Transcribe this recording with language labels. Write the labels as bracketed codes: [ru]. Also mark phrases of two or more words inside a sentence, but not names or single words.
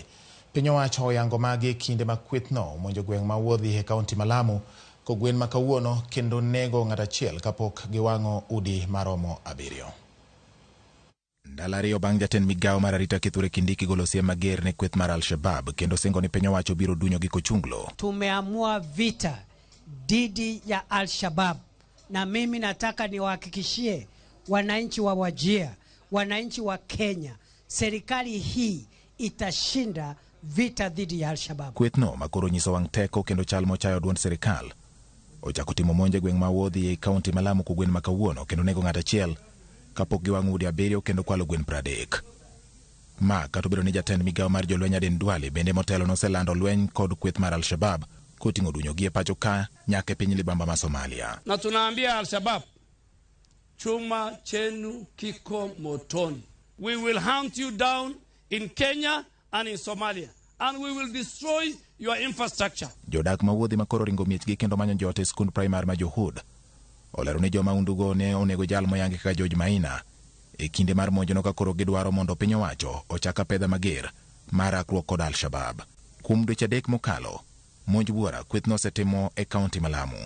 [luo] Piny owacho oyango magi kinde ma kwethno monjo gweng' ma Wuodhi e kaunti ma Lamu kogwen ma kawuono kendo nego ng'at achiel kapok giwang'o udi maromo 7. Ndalo ariyo bang' jatend migawo mar arita Kithure Kindiki golo siem mager ne kweth mar Al-Shabaab kendo singo ni piny owacho biro dunyo gi kochunglo. [sw] Tumeamua vita dhidi ya Al-Shabaab na mimi nataka niwahakikishie wananchi wa Wajir, wananchi wa Kenya, serikali hii itashinda vita dhidi ya Al-Shabaab. [luo] Kwethno makoro nyiso wang' teko kendo chal mochayo duond serikal ochako timo monje gweng' ma Wuodhi e kaunti ma Lamu kogwen ma kawuono kendo nego ng'at achiel kapok giwang'o udi 7 kendo kwalo gwen 30. Ma kato biro ni jatend migawo mar jolweny Aden Duale bende motelo noselando lweny kod kweth mar Al-Shabaab koting'o dunyo gi e pacho ka nyaka piny libamba ma Somalia. [sw] Na tunaambia Al-Shabaab, chuma chenu kiko motoni. [en] We will hunt you down in Kenya and in Somalia, and we will destroy your infrastructure. [luo] Jodak ma Wuodhi makoro ringo miechgi kendo manyo jote skund primar ma Johud olero ni joma undugo ne onego jal moyangi kaka George Maina e kinde mar monjono ka koro gidwaro mondo piny owacho ochaka pedha mager mar rakruok kod Al-Shabaab. Kuom dweche 3 mokalo monj buora kwethno osetimo e kaunti ma Lamu.